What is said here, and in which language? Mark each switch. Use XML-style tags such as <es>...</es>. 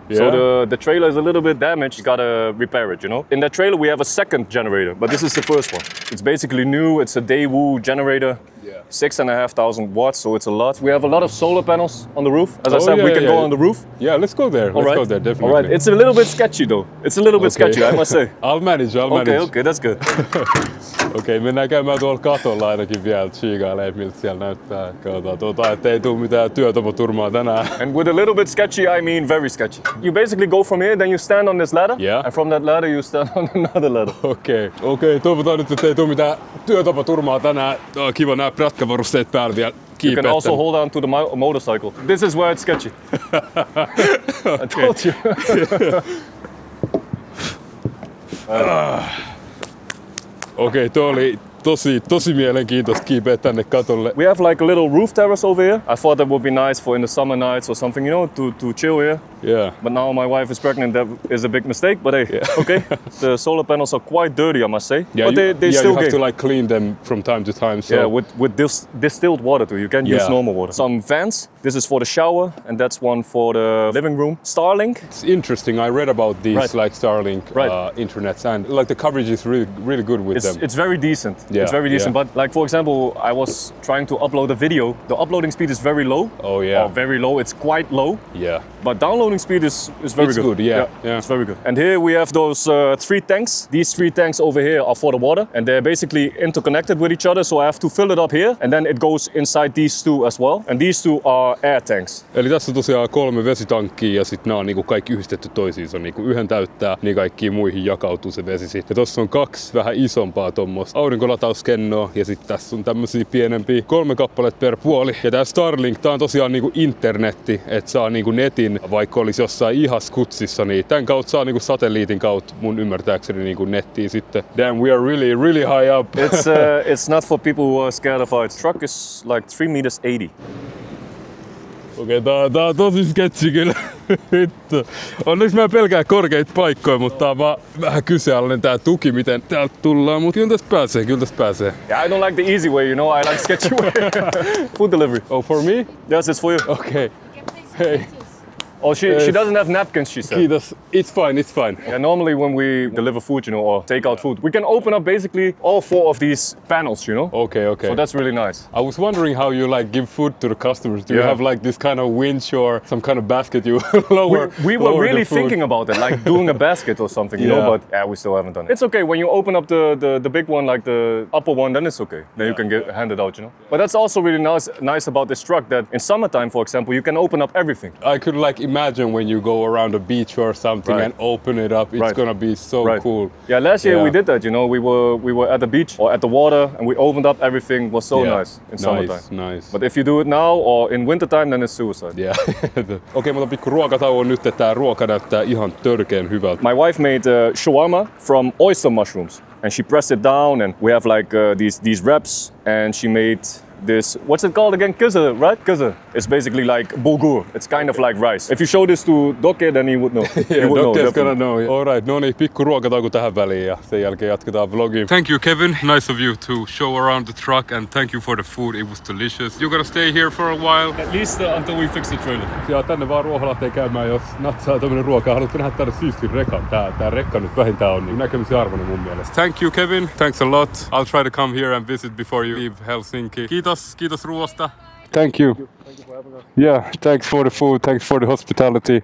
<en>So the trailer is a little bit damaged. You gotta repair it, you know. In that trailer, we have a second generator, but this is the first one. It's basically new. It's a Daewoo generator. 6,500 watts, so it's a lot. We have a lot of solar panels on the roof. As I said, we can go on the roof. Yeah, let's go there. Let's go there, definitely. All right, it's a little bit sketchy though. It's a little bit sketchy, I must say. I'll manage. Okay, that's good.</en> <fi>Okei, mennään käymään tuolla katolla ainakin vielä, chiikailee miltä siellä näyttää. Katsotaan, ettei tuu mitään työtapaturmaa tänään.</fi> <en>And with a little bit sketchy, I mean very sketchy. You basically go from here, then you stand on this ladder. Yeah. And from that ladder, you stand on another ladder.</en> <fi>Okei, toivotaan nyt, ettei tuu mitään työtapaturmaa tänään. Kiva nää prätkävarusteet päällä vielä.</fi> <en>You can also hold on to the motorcycle. This is where it's sketchy. I told you.</en> <fi>Okei, toi oli tosi mielenkiintoista kiipeä tänne katolle.</fi> <en>We have like a little roof terrace over here. I thought that would be nice for in the summer nights or something, you know, to chill here. Yeah. But now my wife is pregnant, that is a big mistake, but hey, okay. The solar panels are quite dirty, I must say. Yeah, but they still you have to like clean them from time to time. So. Yeah, with distilled water too. You can't use normal water. Some fans. This is for the shower, and that's one for the living room. Starlink. It's interesting. I read about these like Starlink internets, and like the coverage is really good with them. It's very decent. Yeah, it's very decent. But like for example, I was trying to upload a video. The uploading speed is very low. Oh yeah. Or very low. It's quite low. Yeah. But downloading speed is very good. Yeah. It's very good. And here we have those 3 tanks. These 3 tanks over here are for the water, and they're basically interconnected with each other. So I have to fill it up here, and then it goes inside these 2 as well. And these 2 are air tanks.</en> <fi>Eli tässä on tosiaan 3 vesitankkia ja sitten nämä on niinku kaikki yhdistetty toisiinsa. Niinku yhden täyttää, niin kaikkiin muihin jakautuu se vesi sitten. Ja tossa on 2 vähän isompaa tommoista aurinkolatauskennoa ja sitten tässä on tämmösiä pienempiä 3 kappaletta per puoli. Ja tää Starlink, tää on tosiaan niinku internetti, että saa niinku netin, vaikka olisi jossain ihaskutsissa, niin tän kautta saa niinku satelliitin kautta mun ymmärtääkseni niinku nettiin sitten.</fi> <en>Damn, we are really high up. It's not for people who are scared of heights. Truck is like 3 meters 80.</en> <fi>Okei, tää on tosi sketsi kyllä. Vittu. Onneksi mä pelkään korkeita paikkoja, mutta tää on vaan vähän kyseenalainen tää tuki, miten täältä tullaan, mutta kyllä tästä pääsee.</fi> <en>Yeah, I don't like the easy way, you know, I like sketchy way. Food delivery. Oh, for me? Yes, it's for you. Okay. Hey. Oh, she doesn't have napkins, she said.</en> <fi>Kiitos.</fi> <en>It's fine. Yeah, normally when we deliver food, you know, or take out food, we can open up basically all 4 of these panels, you know? Okay. So that's really nice. I was wondering how you like give food to the customers. Do you have like this kind of winch or some kind of basket you lower? We were really thinking about it, like doing a basket or something, you know, but we still haven't done it. It's okay when you open up the big one, like the upper one, then it's okay. Then you can hand it out, you know? But that's also really nice about this truck, that in summertime, for example, you can open up everything. I could like imagine when you go around a beach or something and open it up, it's gonna be so cool. Yeah, last year we did that, you know, we were at the beach or at the water and we opened up everything. It was so nice in summertime. Nice. But if you do it now or in wintertime, then it's suicide. Yeah.</en> <fi>Okei, mulla on pikku ruokatauon nyt, että tää ruoka näyttää ihan törkeen hyvältä.</fi> <en>My wife made shawarma from oyster mushrooms, and she pressed it down, and we have like these wraps, and she made this, what's it called again? Kuzu, right? Kuzu. It's basically like bulgur. It's kind of like rice. If you show this to Dokke, then he would know. Yeah, Dokke's gonna know.</en> <fi>Alright, no niin, pikku ruokatauko tähän väliin ja sen jälkeen jatketaan vlogiin.</fi> <en>Thank you, Kevin. Nice of you to show around the truck and thank you for the food. It was delicious. You're gonna stay here for a while? At least until we fix the trailer.</en> <fi>Ja tänne vaan Ruoholahteen käymään, jos natsaa tämmönen ruokaa. Haluatko nähdä täällä siistin rekan? Tää rekka nyt vähintään on niin näkemisen arvoinen mun mielestä.</fi> <en>Thank you, Kevin. Thanks a lot. I'll try to come here and visit before you leave Helsinki.</en> <fi>Kiitos ruoasta.</fi> <en>Thank you. Thank you for having us. Yeah, thanks for the food, thanks for the hospitality.</en>